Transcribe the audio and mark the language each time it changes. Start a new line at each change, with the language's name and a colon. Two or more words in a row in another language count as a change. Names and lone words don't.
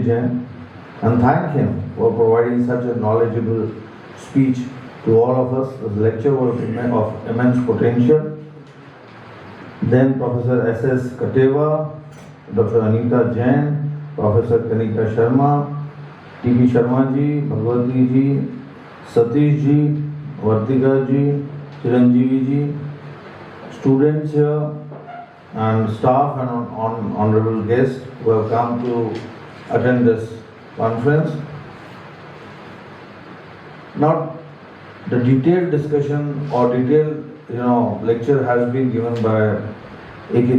English: Jain and thank him for providing such a knowledgeable speech to all of us. The lecture was of immense potential. Then Professor S.S. Kateva, Dr. Anita Jain, Professor Kanika Sharma, T.B. Sharma ji, Bhagwati ji, Satish ji, Vartika ji, Chiranjeevi ji, students here and staff and honorable guests who have come to attend this conference. Now, the detailed discussion or detailed lecture has been given by A.K.